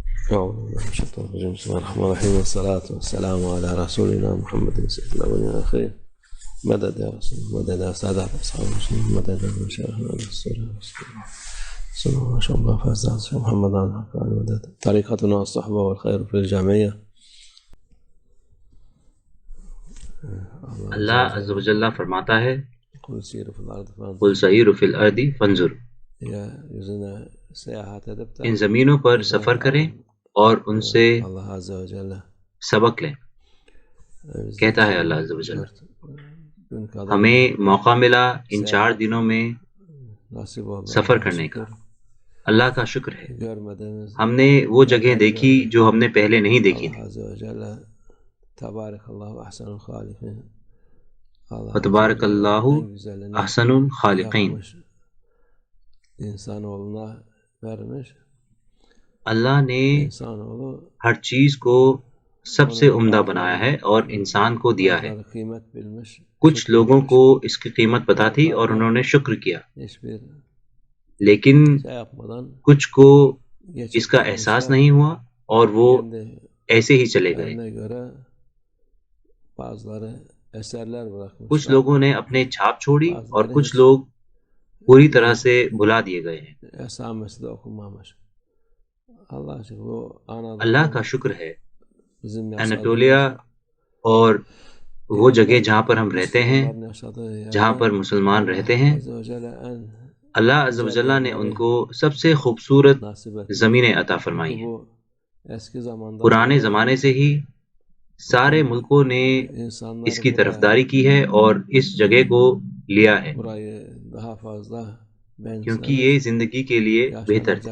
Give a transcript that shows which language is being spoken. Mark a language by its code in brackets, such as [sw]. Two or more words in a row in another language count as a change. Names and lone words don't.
[ar] أعوذ بالله من الشيطان الرجيم. بسم الله الرحمن الرحيم، والصلاة والسلام على رسولنا محمد سيد الأولين والآخرين. مدد يا رسول الله، مدد يا سادات أصحاب المسلمين، مدد يا مشايخنا بالسورة صلى الله عليه وسلم. فازات محمد عن الحق عن مدد طريقتنا الصحبة والخير في الجمعية. اللہ عز و جل [ur] فرماتا ہے [ar] قل سيروا في الأرض قل سیروا فی الارض فانظروا، يجوزنا سیاحت [ur] ان زمینوں پر سفر کریں اور ان سے [ar] اللہ عز و جل [ur] سبق لیں۔ کہتا ہے [ar] اللہ عز و جل، [ur] ہمیں موقع ملا ان 4 دنوں میں سفر کرنے کا، اللہ کا شکر ہے۔ ہم نے وہ جگہ دیکھی جو ہم نے پہلے نہیں دیکھی تھی۔ [ar] تبارک اللہ احسن الخالقین، وتبارک اللہ احسن الخالقین، [tr] insanoğluna vermiş. [ur] اللہ نے [tr] İnsanoğlu [ur] ہر چیز کو سب سے عمدہ بنایا ہے اور انسان کو دیا ہے۔ [tr] kıymet bilmiş. [ur] کچھ لوگوں کو اس کی قیمت پتہ تھی اور انہوں نے شکر کیا، [tr] Hiçbir [ur] لیکن [tr] şey yapmadan [ur] کچھ کو [tr] geçip [ur] اس کا احساس نہیں ہوا اور وہ [tr] kendi [ur] ایسے ہی چلے گئے۔ [tr] kendine göre bazıları eserler bırakmışlar. [ur] کچھ لوگوں نے اپنے چھاپ چھوڑی اور کچھ لوگ پوری طرح سے بھلا دیے گئے ہیں۔ [tr] Esamesi de okunmamış. Allah aşkına bu Anadolu [ur] اللہ کا شکر ہے، [tr] bizim [ur] اناٹولیا اور وہ جگہ جہاں پر ہم رہتے ہیں، جہاں پر مسلمان رہتے ہیں، اللہ عز و جل نے ان کو سب سے خوبصورت زمینیں عطا فرمائی ہیں۔ پرانے زمانے سے ہی سارے ملکوں نے اس کی طرفداری کی ہے اور اس جگہ کو لیا ہے، کیونکہ یہ زندگی کے لیے بہتر تھی۔